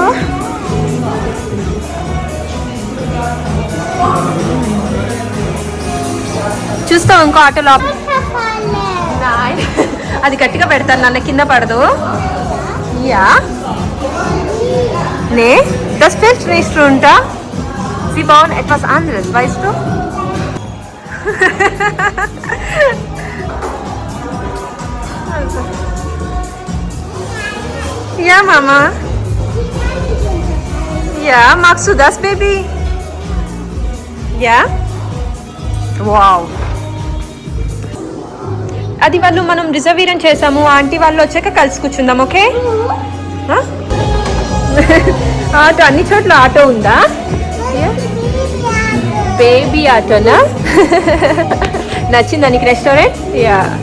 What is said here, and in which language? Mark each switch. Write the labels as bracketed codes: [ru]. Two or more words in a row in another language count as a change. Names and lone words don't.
[te] చూస్తాం ఇంకో ఆటోలో. అది గట్టిగా పెడతాను, నన్ను కింద పడదు. [de] యా, నే das fällt nicht runter. Sie bauen etwas anderes, weißt du? Ja, Mama. Ja, magst du das, Baby? Ja? Wow. [te] అది వాళ్ళు మనం రిజర్వేషన్ చేసాము, ఆంటీ వాళ్ళు వచ్చాక కలిసి కూర్చుందాం. ఓకే? ఆటో అన్ని చోట్ల ఆటో ఉందా? బేబీ ఆటోనా? నచ్చిందా నీకు రెస్టారెంట్? యా.